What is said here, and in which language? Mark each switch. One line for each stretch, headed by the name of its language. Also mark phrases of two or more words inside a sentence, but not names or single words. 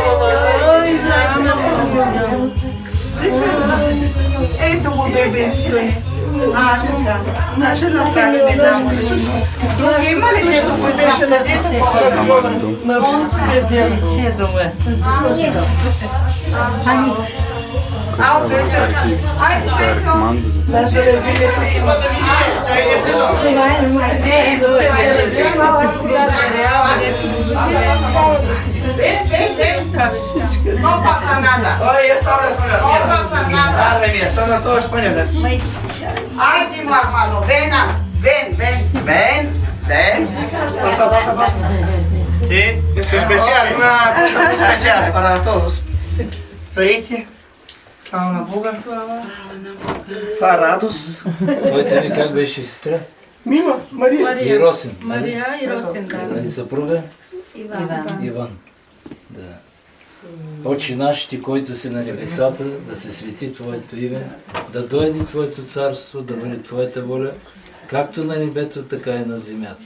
Bulgarian: Ето го бебенцето ни. Така. Ще направим една молитва. Има ли нещо, което искам да ди такова? Он се че доме. Петьо. Айде, Петьо.
Spanish: Ven. No pasa nada.
Bulgarian: Ой, я стара español.
Spanish: No pasa nada. Madre mía, son todos españoles. Ay, mi hermano, ven. Pasa. Sí, es especial, una cosa especial para todos. Reíte.
Bulgarian: Слава на Бога. Това радост. Твоите ми как беше сестра? Мима, Мария. И Росен. Мария и Росен, да. И съпруга? Иван. Да. Отче наш, ти, който си на небесата, да се свети Твоето име, да дойде Твоето царство, да бъде Твоята воля, както на небето, така и на земята.